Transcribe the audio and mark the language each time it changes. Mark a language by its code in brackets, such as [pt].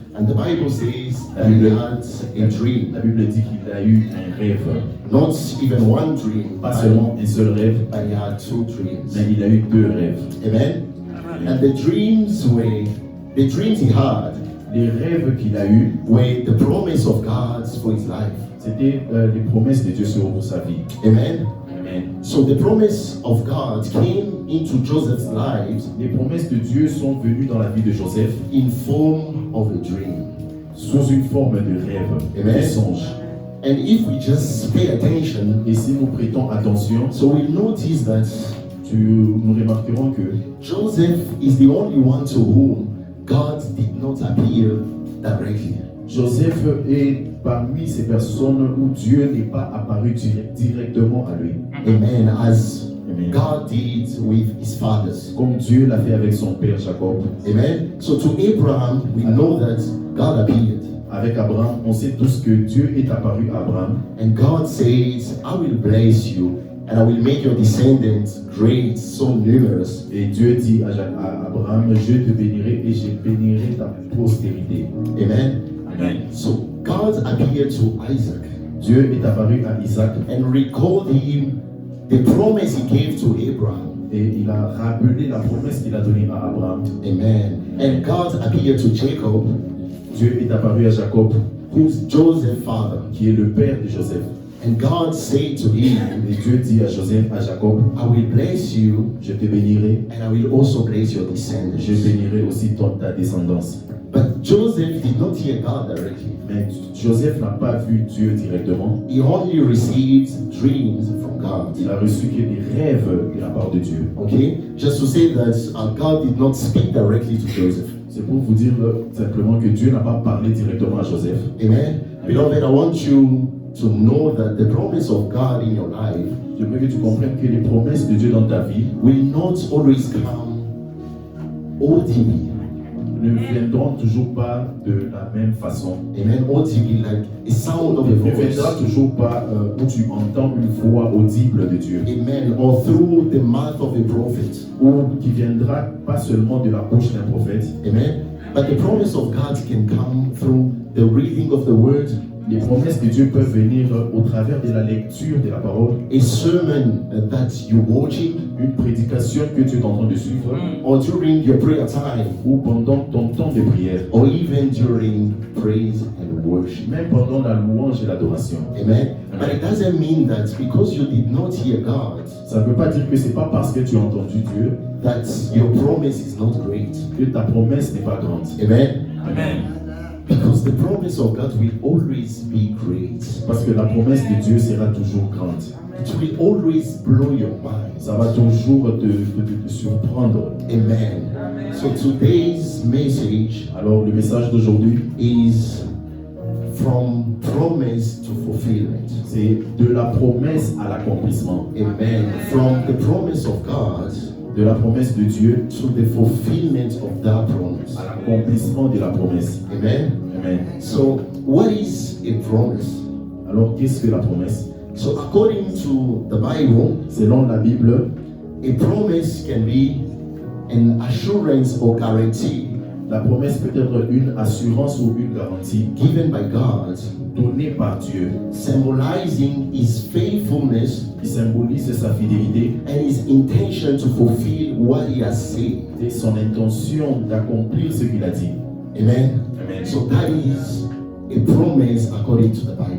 [en] And the Bible says that he had a dream. [fr] La Bible dit qu'il a eu un rêve. [en] Not even one dream, [fr] Pas seulement un seul rêve, [en] but he had two dreams. [fr] mais il a eu deux rêves. [en] Amen. And the dreams he had [fr] Les rêves qu'il a eus, [en] were the promise of God for his life. [fr] c'était les promesses de Dieu sur sa vie. [en] Amen. [fr] Amen. [en] So the promise of God came into Joseph's life [fr] Les promesses de Dieu sont venues dans la vie de Joseph [en] in form of a dream. [fr] sous une forme de rêve, [en] Amen. [fr] de songe. [en] And if we just pay attention, [fr] Et si nous prêtons attention, [en] so we notice that [fr] nous remarquerons que [en] Joseph is the only one to whom God did not appear directly. [fr] Joseph est parmi ces personnes où Dieu n'est pas apparu directement à lui. [en] Amen. As [fr] Amen. [en] God did with his fathers. [fr] Comme Dieu l'a fait avec son père Jacob. Amen. [en] So to Abraham, we know that God appeared. [fr] Avec Abraham, on sait tous que Dieu est apparu à Abraham. [en] And God says, I will bless you and I will make your descendants great, so numerous. [fr] Et Dieu dit à Abraham, je te bénirai et je bénirai ta postérité. [en] Amen. [fr] Amen. [en] So God appeared to Isaac [fr] Dieu est apparu à Isaac [en] and recalled him the promise he gave to Abraham. [fr] et il a rappelé la promesse qu'il a donnée à Abraham. Amen. [en] And God appeared to Jacob, [fr] Dieu est apparu à Jacob, [en] who's Joseph's father. [fr] qui est le père de Joseph. [en] And God said to him, [fr] Et Dieu dit à Joseph, à Jacob, [en] I will bless you [fr] je te bénirai, [en] and I will also bless your [fr] je [en] descendants. [fr] bénirai aussi ta descendance. [en] But Joseph did not hear God directly. [fr] Mais Joseph n'a pas vu Dieu directement. [en] He only received dreams from God. [fr] Il a reçu que des rêves de la part de Dieu. [en] Okay? Just to say that God did not speak directly to Joseph. [fr] C'est pour vous dire simplement que Dieu n'a pas parlé directement à Joseph. Amen? [en] Beloved, I want you to know that the promise of God in your life [fr] Je veux que tu comprennes que les promesses de Dieu dans ta vie [en] will not always come audibly. [fr] ne viendront toujours pas de la même façon. Amen? [en] Audibly, like a sound of a [fr] Ne [en] voice. [fr] viendra toujours pas où tu entends une voix audible de Dieu. Amen. [en] Or through the mouth of a prophet. [fr] Ou qui viendra pas seulement de la bouche d'un prophète. Amen. [en] But the promise of God can come through the reading of the word, [fr] Les promesses de Dieu peuvent venir au travers de la lecture de la parole, [en] a sermon that you're watching, [fr] une prédication que tu es en train de suivre, [en] or during your prayer time, [fr] ou pendant ton temps de prière, [en] or even during praise and worship. [fr] même pendant la louange et l'adoration. Amen. [en] But it doesn't mean that because you did not hear God, [fr] Ça ne veut pas dire que c'est pas parce que tu as entendu Dieu [en] that your promise is not great. [fr] que ta promesse n'est pas grande. [en] Amen. [fr] Amen. [en] Because the promise of God will always be great. [fr] Parce que la promesse de Dieu sera toujours grande. [en] It will always blow your mind. [fr] Ça va toujours te surprendre. [en] Amen. So today's message [fr] Alors le message d'aujourd'hui, [en] is from promise to fulfillment. [fr] c'est de la promesse à l'accomplissement. [en] Amen. From the promise of God [fr] De la promesse de Dieu [en] to the fulfillment of that promise. [fr] à l'accomplissement de la promesse. [en] Amen. [fr] Amen. [en] So, what is a promise? [fr] Alors qu'est-ce que la promesse? [en] So, according to the Bible, [fr] Selon la Bible, [en] a promise can be an assurance or guarantee [fr] la promesse peut être une assurance ou une garantie [en] given by God, [fr] donnée par Dieu [en] symbolizing His faithfulness [fr] qui symbolise sa fidélité [en] and His intention to fulfill what He has said. [fr] et son intention d'accomplir ce qu'il a dit. [en] Amen. [fr] Amen. [en] So that is a promise according to the Bible.